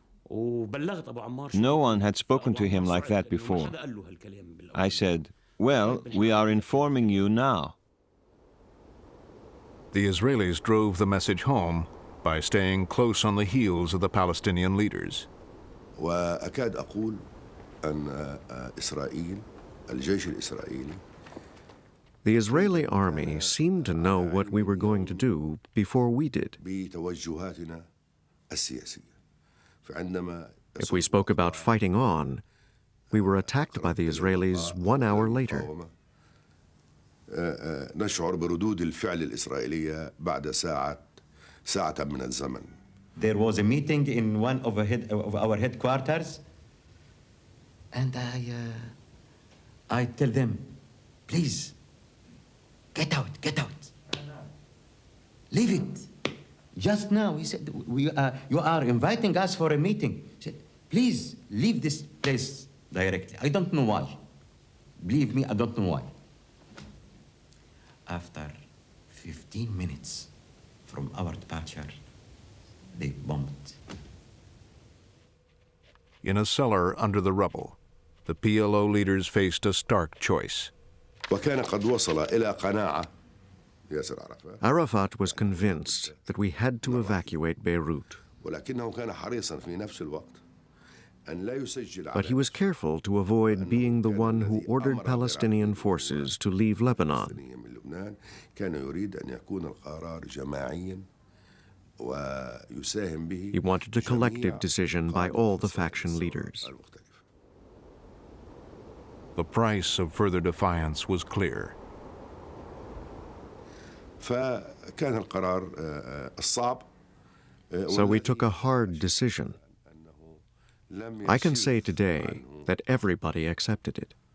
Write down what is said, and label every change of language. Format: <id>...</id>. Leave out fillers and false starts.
<en>No one had spoken to him like that before. I said, "Well, we are informing you now." The Israelis drove the message home by staying close on the heels of the Palestinian leaders.</en> <ar>وأكاد أقول أن إسرائيل الجيش الإسرائيلي</ar> <en>The Israeli army seemed to know what we were going to do before we did.</en> <ar>بتوجهاتنا السياسية. فعندما</ar> <en>If we spoke about fighting on, we were attacked by the Israelis 1 hour later.</en> <ar>نشعر بردود الفعل الإسرائيلية بعد ساعة من الزمن.</ar> <en>There was a meeting in one of our headquarters, and I tell them, please, get out. Leave it. Just now, he said, you are inviting us for a meeting. He said, please, leave this place directly. I don't know why. Believe me, I don't know why. After 15 minutes from our departure, they bombed. In a cellar under the rubble, the PLO leaders faced a stark choice.</en> <ar>وكان قد وصل إلى قناعة ياسر عرفات.</ar> <en>Arafat was convinced that we had to evacuate Beirut.</en> <ar>ولكنه كان حريصا في نفس الوقت أن لا يسجل.</ar> <en>But he was careful to avoid being the one who ordered Palestinian forces to leave Lebanon.</en> <ar>كان يريد أن يكون القرار جماعيا ويساهم به.</ar> <en>He wanted a collective decision by all the faction leaders. The price of further defiance was clear.</en> <ar>فكان القرار الصعب.</ar> <en>So we took a hard decision. I can say today that everybody accepted it.</en>